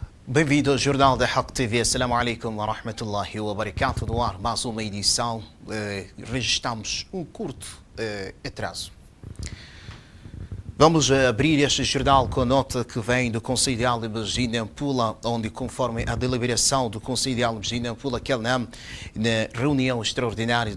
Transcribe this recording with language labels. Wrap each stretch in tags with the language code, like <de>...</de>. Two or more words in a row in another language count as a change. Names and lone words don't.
<pt>Bem-vindo ao Jornal da Haq TV.</pt> <ar>السلام عليكم ورحمة الله وبركاته.</ar> <pt>No ar, mais uma edição. Registramos um curto atraso. Vamos abrir este jornal com a nota que vem do Conselho de Álabes de Nampula, onde, conforme a deliberação do Conselho de Álabes de Nampula, que na reunião extraordinária</pt>